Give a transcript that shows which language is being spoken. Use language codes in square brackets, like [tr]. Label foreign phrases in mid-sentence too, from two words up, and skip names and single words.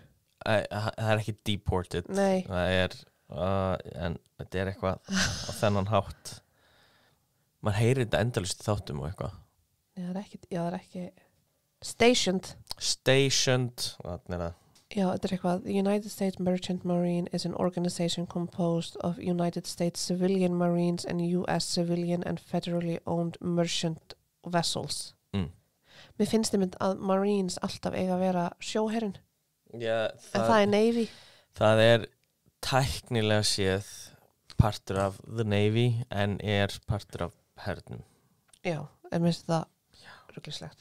[is] Það er ekki deported. Nei. Það er, en þetta er eitthvað á þennan hátt. maður heyrir þetta endalust í þáttum og eitthvað. Það er ekki Stationed, þannig að já, þetta eitthvað [en] The United States Merchant Marine is an organization composed of United States civilian marines and US civilian and federally owned merchant vessels. [is] Mér finnst að Marines alltaf eiga að vera sjóherinn. Já, en það er Navy. Það er tæknilega séð partur af [en] the Navy [is] en partur af hernum. Já, en mér finnst það rugglislegt.